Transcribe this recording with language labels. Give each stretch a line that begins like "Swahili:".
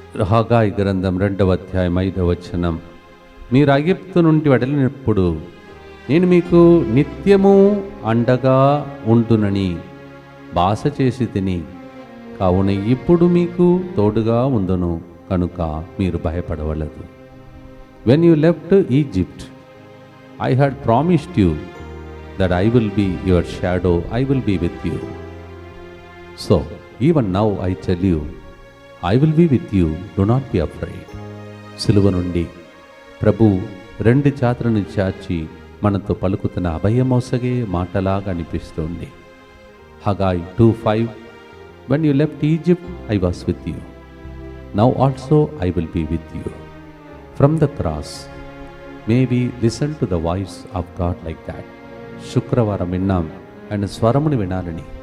Telugu: హగాయి గ్రంథం 2వ అధ్యాయం 5వ వచనం. మీరు ఐగుప్తు నుండి వెడలినప్పుడు నేను మీకు నిత్యము అండగా ఉండునని భాష చేసి తిని, కావున ఇప్పుడు మీకు తోడుగా ఉందును కనుక మీరు భయపడవలదు.
English: When you left Egypt, I had promised you that I will be your shadow, I will be with you. So, even now I tell you, I will be with you, do not be afraid.
Telugu: సిలువ నుండి ప్రభు 2 చేతులను చాచి మనతో పలుకుతున్న అభయమోసగే మాటలాగా అనిపిస్తుంది.
English: Haggai 2:5 When you left Egypt, I was with you. Now also I will be with you. From the cross, may we listen to the voice of God like that.
Telugu: శుక్రవారం విన్నాం, ఆయన స్వరమును వినాలని.